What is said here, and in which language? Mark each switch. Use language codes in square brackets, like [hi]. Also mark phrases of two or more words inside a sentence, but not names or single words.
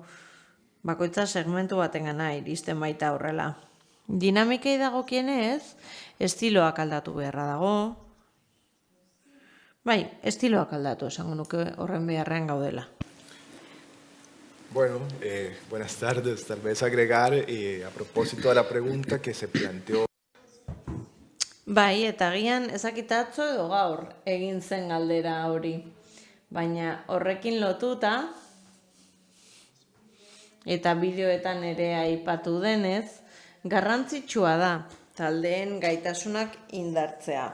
[eu] Bakoitza segmentu baten gana iristen baita horrela. Dinamikei dagokienez, estiloak aldatu beharra dago. Estiloak aldatu esango nuke horren beharrean gaudela. [es] Bueno, buenas tardes. Tal vez agregar a propósito de la pregunta que se planteó. [eu] Eta agian ezakitatzo edo gaur egin zen galdera hori. Baina horrekin lotuta, eta bideoetan ere aipatu denez, garrantzitsua da taldeen gaitasunak indartzea.